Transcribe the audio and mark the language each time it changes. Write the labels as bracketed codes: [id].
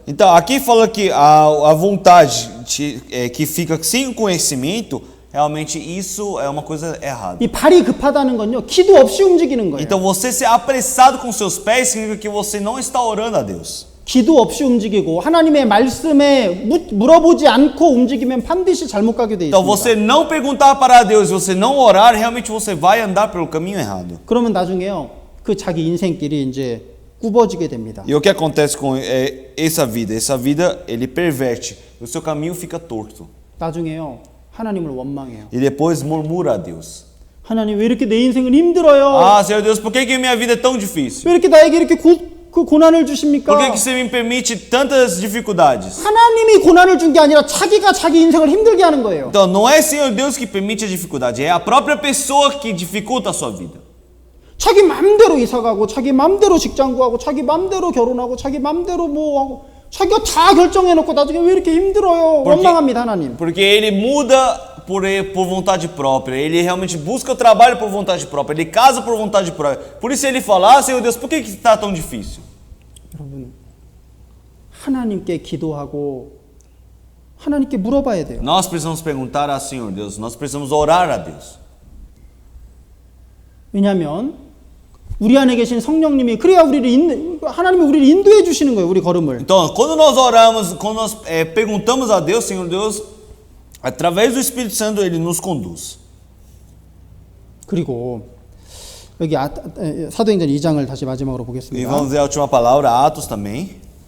[pt] Então aqui fala que a vontade que fica sem conhecimento, realmente isso é uma coisa errada. [ko] 이 발이 급하다는 건요 기도 없이 움직이는 거예요. [pt] Então você ser apressado com seus pés significa que você não está orando a Deus. [ko] 기도 없이 움직이고 하나님의 말씀에 물어보지 않고 움직이면 반드시 잘못 가게 돼 [pt] Então [ko] 있습니다. [pt] você não perguntar para Deus, você não orar, realmente você vai andar pelo caminho errado. [ko] 그러면 나중에요 그 자기 인생길이 이제 굽어지게 됩니다. [pt] E o que acontece com essa vida? Essa vida ele perverte, o seu caminho fica torto. [ko] 나중에요 하나님을 원망해요. [pt] E depois murmura a Deus. [ko] 하나님 왜 이렇게 내 인생은 힘들어요? [pt] Ah, Senhor Deus, por que minha vida é tão difícil? [ko] 왜 이렇게 나에게 이렇게 고난을 주십니까? [pt] Por que você me permite tantas dificuldades? [ko] 하나님이 고난을 준 게 아니라 자기가 자기 인생을 힘들게 하는 거예요. [pt] Então não é Senhor Deus que permite a dificuldade, é a própria pessoa que dificulta a sua vida. [ko] 자기 맘대로 이사가고 자기 맘대로 직장 구하고 자기 맘대로 결혼하고 자기 맘대로 뭐 하고 자기가 다 결정해놓고 나중에 왜 이렇게 힘들어요? 원망합니다 하나님. [pt] Porque ele muda por vontade própria, ele realmente busca o trabalho por vontade própria, ele casa por vontade própria. Por isso ele fala, Senhor Deus, por que está tão difícil? [ko] 여러분 하나님께 기도하고 하나님께 물어봐야 돼요. [pt] Nós precisamos perguntar a Senhor Deus, nós precisamos orar a Deus. [ko] 왜냐하면 우리 안에 계신 성령님이 그래야 하나님이 우리를 인도해 주시는 거예요. 우리 걸음을. [pt] Então, quando nós oramos, quando nós perguntamos a Deus, Senhor Deus, através do Espírito Santo, ele nos conduz. [ko] 그리고 여기 사도행전 2장을 다시 마지막으로 [pt] E [ko] 보겠습니다. [pt] vamos ver a última palavra, Atos também.